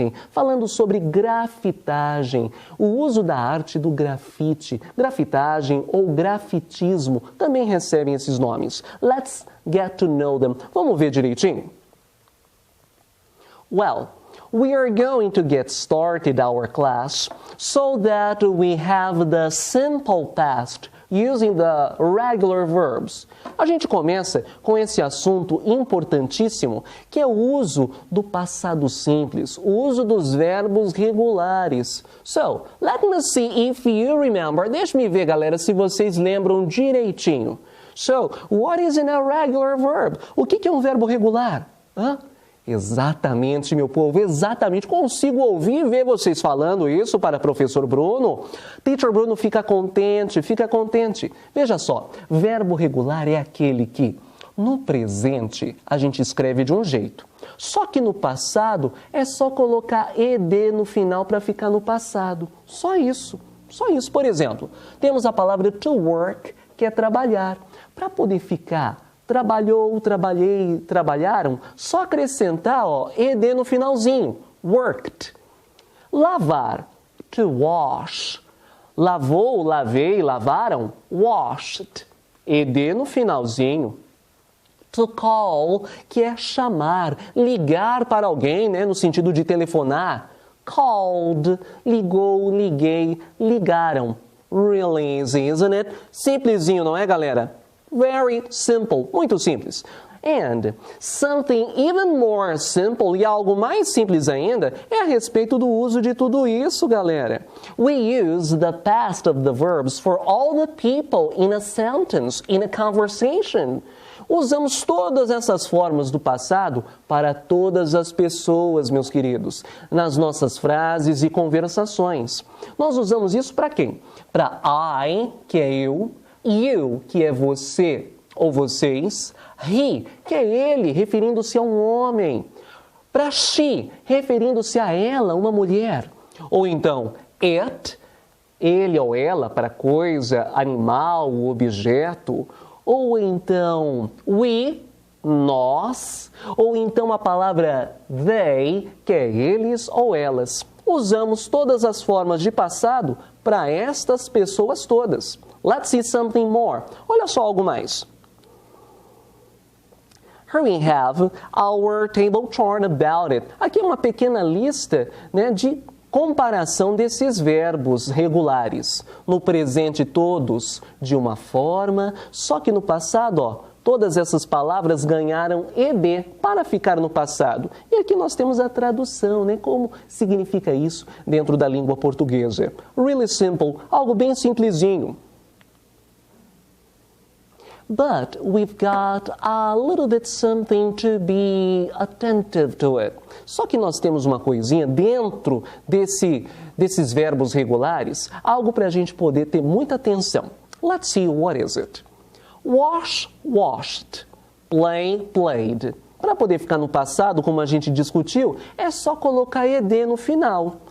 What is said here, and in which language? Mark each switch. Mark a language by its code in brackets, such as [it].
[pt] Falando sobre grafitagem, o uso da arte do grafite, grafitagem ou grafitismo, também recebem esses nomes. [en] Let's get to know them. [pt] Vamos ver direitinho? [en] Well, we are going to get started our class so that we have the simple past using the regular verbs. [pt] A gente começa com esse assunto importantíssimo, que é o uso do passado simples, o uso dos verbos regulares. [en] So, let me see if you remember. [pt] Deixa-me ver, galera, se vocês lembram direitinho. [en] So, what is an irregular verb? [pt] O que é um verbo regular? Exatamente, meu povo, exatamente. Consigo ouvir e ver vocês falando isso para o professor Bruno. Teacher Bruno fica contente. Veja só, verbo regular é aquele que, no presente, a gente escreve de um jeito. Só que no passado, é só colocar ed no final para ficar no passado. Só isso. Por exemplo, temos a palavra to work, que é trabalhar. Para poder ficar trabalhou, trabalhei, trabalharam, só acrescentar ed no finalzinho, worked. Lavar, to wash. Lavou, lavei, lavaram, washed. Ed no finalzinho. To call, que é chamar, ligar para alguém, né, no sentido de telefonar. Called, ligou, liguei, ligaram. [en] Really easy, isn't it? [pt] Simplesinho, não é, galera? [en] Very simple, [pt] muito simples. [en] And something even more simple, [pt] e algo mais simples ainda, é a respeito do uso de tudo isso, galera. [en] We use the past of the verbs for all the people in a sentence, in a conversation. [pt] Usamos todas essas formas do passado para todas as pessoas, meus queridos, nas nossas frases e conversações. Nós usamos isso para quem? Para I, que é eu, you, que é você ou vocês, he, que é ele, referindo-se a um homem, para she, referindo-se a ela, uma mulher, ou então it, ele ou ela para coisa, animal, objeto, ou então we, nós, ou então a palavra they, que é eles ou elas. Usamos todas as formas de passado para estas pessoas todas. [en] Let's see something more. [pt] Olha só algo mais. [en] Here we have our table chart about it. [pt] Aqui é uma pequena lista, né, de comparação desses verbos regulares. No presente, todos de uma forma, só que no passado, ó, todas essas palavras ganharam ED para ficar no passado. E aqui nós temos a tradução, né? Como significa isso dentro da língua portuguesa. [en] Really simple, [pt] algo bem simplesinho. [en] But we've got a little bit something to be attentive to it. [pt] Só que nós temos uma coisinha dentro desses verbos regulares, algo para a gente poder ter muita atenção. [en] Let's see, what is it? Wash, washed. [pt] Play, played. Para poder ficar no passado, como a gente discutiu, é só colocar ED no final.